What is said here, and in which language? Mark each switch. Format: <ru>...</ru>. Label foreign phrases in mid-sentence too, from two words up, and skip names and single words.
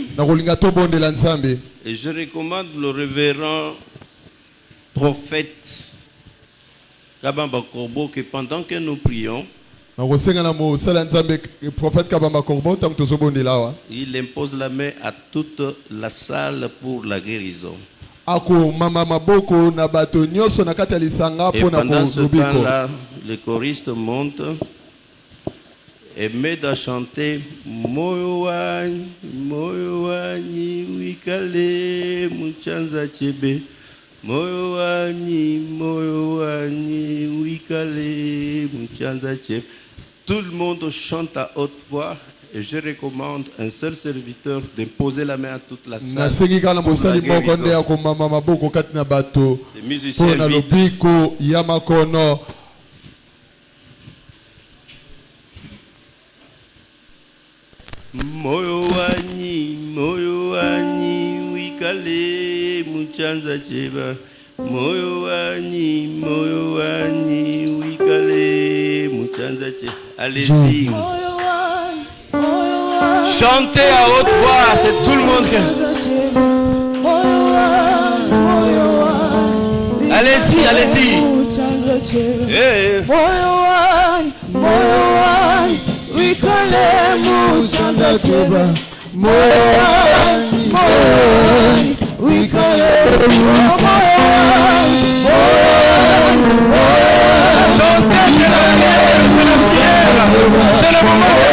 <fr>Et je recommande le révérend prophète Kabamba Korbo que pendant que nous prions, il impose la main à toute la salle pour la guérison. Et pendant ce temps-là, le choriste monte et m'aide à chanter</fr> <lu>Moyo wani wikale muchanza chebe. Moyo wani wikale muchanza chebe.</lu> <fr>Tout le monde chante à haute voix et je recommande un seul serviteur d'imposer la main à toute la salle. Les musiciens vides.</fr> <lu>Moyo wani wikale muchanza cheba. Moyo wani wikale muchanza cheba.</lu> <fr>Allez-y. Chantez à haute voix, c'est tout le monde. Allez-y, allez-y. Hey. Chantez, c'est la prière, c'est le moment de</fr>